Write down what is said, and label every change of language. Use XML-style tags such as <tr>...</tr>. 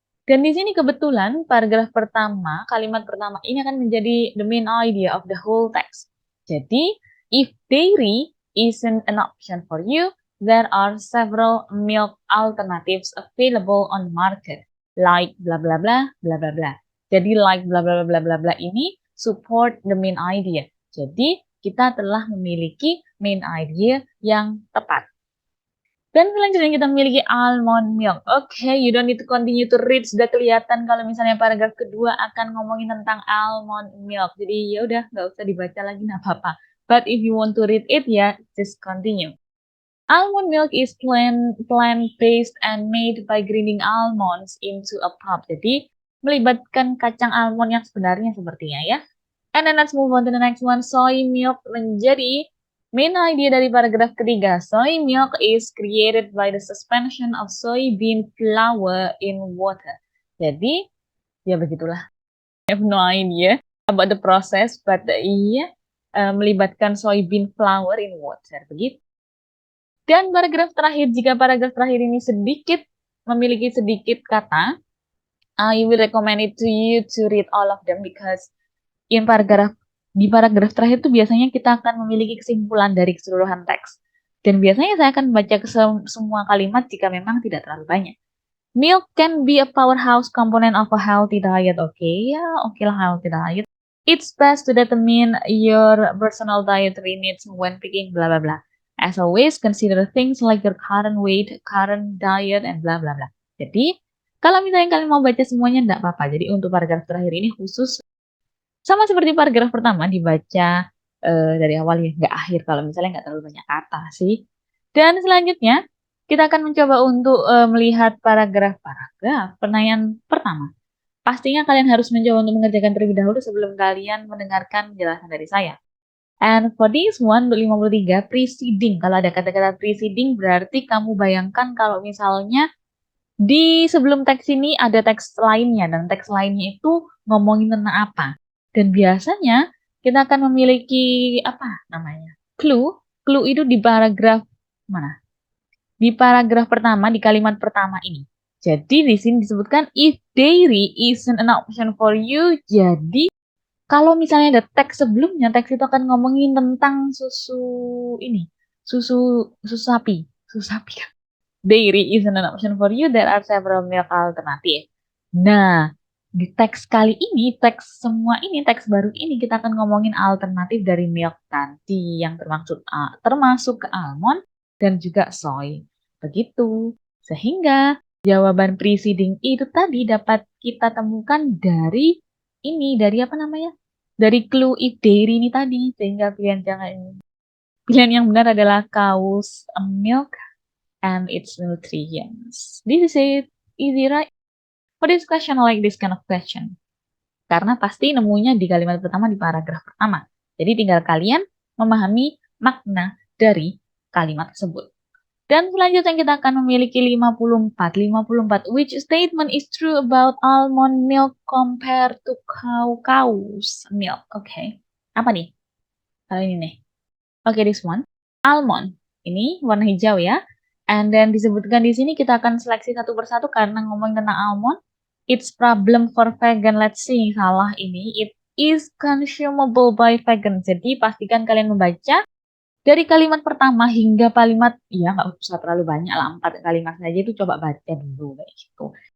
<id>Dan di sini kebetulan paragraf pertama, kalimat pertama ini akan menjadi</id> <en>the main idea of the whole text.</en> <id>Jadi,</id> <en>if dairy isn't an option for you, there are several milk alternatives available on market, like bla bla</en> <id>bla bla bla bla. Jadi,</id> <en>like bla bla bla</en> <id>bla bla ini support the main idea. Jadi, kita telah memiliki</id> <en>main idea</en> <id>yang tepat. Dan selanjutnya kita memiliki almond milk.</id> <en>Oke, you don't need to continue to read.</en> <id>Sudah kelihatan kalau misalnya paragraf kedua akan ngomongin tentang almond milk. Jadi ya udah, nggak usah dibaca lagi, nggak apa-apa.</id> <en>But if you want to read it,</en> <id>ya just continue.</id> <en>Almond milk is plant-based and made by grinding almonds into a pulp.</en> <id>Jadi melibatkan kacang almond yang sebenarnya sepertinya ya.</id> <en>And then let's move on to the next one.</en> <id>Soy milk menjadi</id> <en>main idea</en> <id>dari paragraf ketiga.</id> <en>Soy milk is created by the suspension of soybean flour in water.</en> <id>Jadi, ya begitulah.</id> <en>I have no idea about the process,</en> <id>but iya, melibatkan</id> <en>soybean flour in water.</en> <id>Begitu. Dan paragraf terakhir, jika paragraf terakhir ini memiliki sedikit kata,</id> <en>I will recommend it to you to read all of them</en> <id>because di paragraf terakhir itu biasanya kita akan memiliki kesimpulan dari keseluruhan teks. Dan biasanya saya akan membaca semua kalimat jika memang tidak terlalu banyak.</id> <en>Milk can be a powerhouse component of a healthy diet.</en> <id>Okay, ya, oke lah</id> <en>healthy diet. It's best to determine your personal dietary needs when picking blah blah blah. As always, consider things like your current weight, current diet, and blah blah blah.</en> <id>Jadi, kalau misalnya kalian mau baca semuanya, enggak apa-apa. Jadi, untuk paragraf terakhir ini khusus sama seperti paragraf pertama dibaca dari awal ya, nggak akhir kalau misalnya nggak terlalu banyak kata sih. Dan selanjutnya, kita akan mencoba untuk melihat paragraf-paragraf pertanyaan pertama. Pastinya kalian harus mencoba untuk mengerjakan terlebih dahulu sebelum kalian mendengarkan penjelasan dari saya.</id> <en>And for this one,</en> <id>untuk 53, preceding. Kalau ada kata-kata preceding, berarti kamu bayangkan kalau misalnya di sebelum teks ini ada teks lainnya, dan teks lainnya itu ngomongin tentang apa. Dan biasanya kita akan memiliki apa namanya? Clue. Clue itu di paragraf mana? Di paragraf pertama, di kalimat pertama ini. Jadi di sini disebutkan</id> <en>if dairy isn't an option for you.</en> <id>Jadi kalau misalnya ada teks sebelumnya, teks itu akan ngomongin tentang susu ini, susu susu sapi, susu sapi. Dairy isn't an option for you. There are several milk alternative. Nah, di teks kali ini, teks semua ini, teks baru ini kita akan ngomongin alternatif dari milk tadi yang termasuk ke almond dan juga soy. Begitu. Sehingga jawaban preceding itu tadi dapat kita temukan dari ini, dari apa namanya? Dari clue if dairy ini tadi. Sehingga pilihan yang benar adalah</id> <en>cow's milk and its nutrients. This is it. Easy, right? For this question, I like this kind of question.</en> <id>Karena pasti nemunya di kalimat pertama di paragraf pertama. Jadi tinggal kalian memahami makna dari kalimat tersebut. Dan selanjutnya kita akan memiliki 54. 54.</id> <en>Which statement is true about almond milk compared to cow's milk?</en> <id>Oke. Apa nih? Kali ini nih. Oke, this one. Almond. Ini warna hijau ya.</id> <en>And then</en> <id>disebutkan di sini kita akan seleksi satu persatu karena ngomong tentang almond.</id> <en>It's problem for vegan. Let's see.</en> <id>Salah ini.</id> <en>It is consumable by vegan.</en> <id>Jadi pastikan kalian membaca dari kalimat pertama hingga kalimat, ya nggak usah terlalu banyak lah, 4 kalimat saja itu coba baca dulu kayak gitu.</id>